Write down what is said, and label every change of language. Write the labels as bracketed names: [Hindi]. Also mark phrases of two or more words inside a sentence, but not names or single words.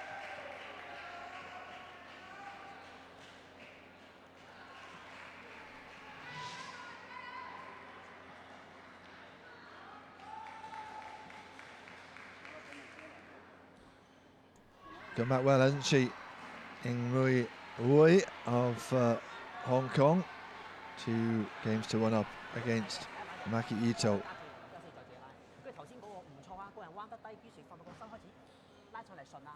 [English] Come back well, hasn't she? Ing Wei of Hong Kong. 2 games to 1 up against Maki Ito. [Cantonese] 跟住頭先嗰個唔錯啊，個人彎得低，於是放到個身開始拉上嚟順啊。